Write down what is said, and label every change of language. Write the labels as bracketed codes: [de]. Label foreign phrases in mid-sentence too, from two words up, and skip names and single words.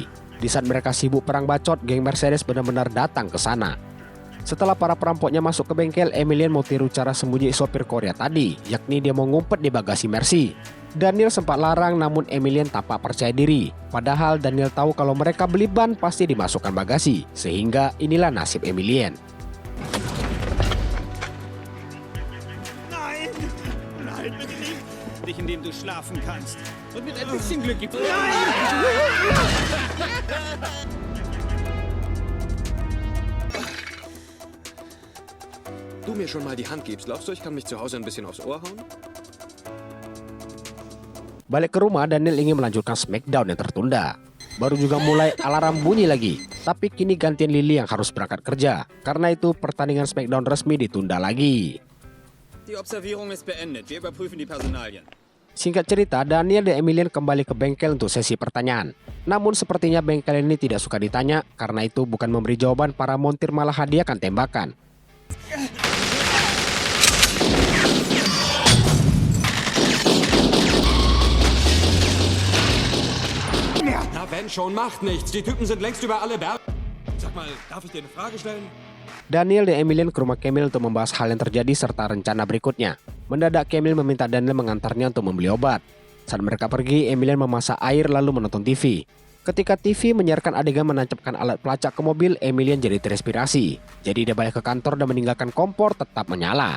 [id] Di saat mereka sibuk perang bacot, geng Mercedes benar-benar datang ke sana. Setelah para perampoknya masuk ke bengkel, Emilien mau tiru cara sembunyi sopir Korea tadi, yakni dia mau ngumpet di bagasi Mercy. Daniel sempat larang namun Emilien tampak percaya diri. Padahal Daniel tahu kalau mereka beli ban pasti dimasukkan bagasi. Sehingga inilah nasib Emilien. [de] Nein! Nein, bitte nicht! Dich, in dem du schlafen kannst. Und mit ein bisschen Glück gibt's... Nein! Du mir schon mal die Hand gibst, glaubst du, ich kann mich zu Hause ein bisschen aufs Ohr hauen? [id] Balik ke rumah, Daniel ingin melanjutkan Smackdown yang tertunda. Baru juga mulai alarm bunyi lagi. Tapi kini gantian Lily yang harus berangkat kerja. Karena itu pertandingan Smackdown resmi ditunda lagi. [de] Die Observierung ist beendet. Wir überprüfen die Personalien. [id] Singkat cerita, Daniel dan Emilien kembali ke bengkel untuk sesi pertanyaan. Namun sepertinya bengkel ini tidak suka ditanya. Karena itu bukan memberi jawaban, para montir malah hadiahkan tembakan. [de] Na wenn schon, macht nichts. Die Typen sind längst über alle Berge. Sag mal, darf ich dir eine Frage stellen? [id] Daniel dan Emilien ke rumah Camille untuk membahas hal yang terjadi serta rencana berikutnya. Mendadak Camille meminta Daniel mengantarnya untuk membeli obat. Saat mereka pergi, Emilien memasak air lalu menonton TV. Ketika TV menyiarkan adegan menancapkan alat pelacak ke mobil, Emilian jadi terinspirasi. Jadi dia balik ke kantor dan meninggalkan kompor tetap menyala.